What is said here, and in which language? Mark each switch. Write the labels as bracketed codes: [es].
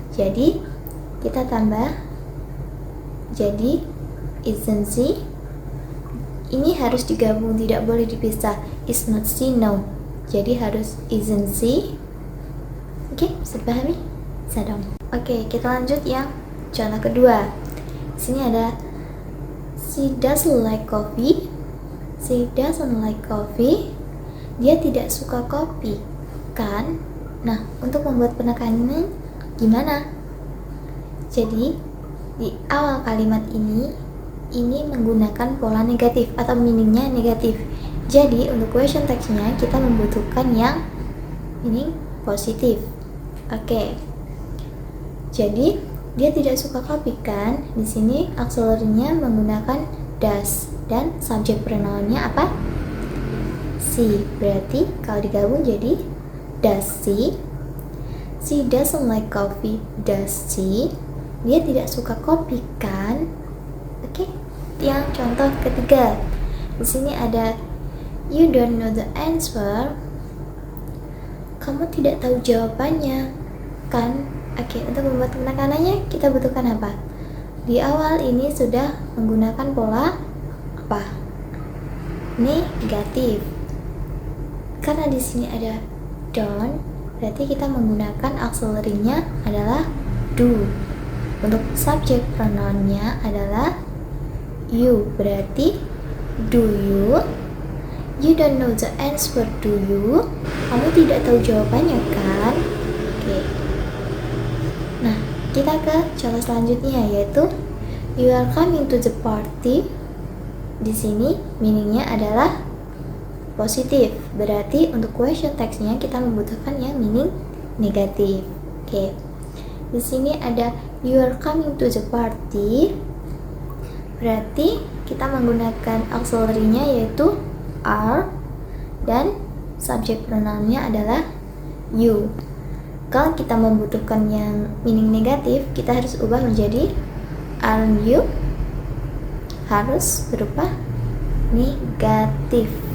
[id] Jadi, kita tambah jadi [en] isn't she. [id] Ini harus digabung, tidak boleh dipisah. [en] Is not she, no. [id] Jadi harus [en] isn't she. [id] Oke, bisa dipahami? Bisa dong. Oke, kita lanjut yang contoh kedua. Di sini ada [en] she doesn't like coffee. She doesn't like coffee. [id] Dia tidak suka kopi, kan? Nah, untuk membuat penekanannya gimana? Jadi, di awal kalimat ini menggunakan pola negatif atau meaningnya negatif. Jadi untuk question text-nya kita membutuhkan yang meaning positif. Oke. Jadi dia tidak suka kopi, kan? Di sini auxiliary-nya menggunakan does dan subject pronoun-nya apa? She. Berarti kalau digabung jadi does she. [en] She doesn't like coffee, does she? [id] Dia tidak suka kopi, kan? Oke. Yang contoh ketiga. Di sini ada [en] you don't know the answer. [id] Kamu tidak tahu jawabannya, kan? Oke, untuk membuat penekanannya kita butuhkan apa? Di awal ini sudah menggunakan pola apa? Negatif. Karena di sini ada don't, berarti kita menggunakan auxiliary-nya adalah do. Untuk subject pronoun-nya adalah you, berarti do you. [en] You don't know the answer, do you? [id] Kamu tidak tahu jawabannya, kan? Oke. Nah, kita ke contoh selanjutnya, yaitu [en] you are coming to the party. [id] Di sini meaningnya adalah positif, berarti untuk question text-nya kita membutuhkan yang meaning negatif. Oke. Di sini ada [en] you are coming to the party. [id] Berarti kita menggunakan auxiliary-nya yaitu are dan subject pronoun-nya adalah you. Kalau kita membutuhkan yang meaning negatif, kita harus ubah menjadi [en] aren't you, [id] harus berupa negatif.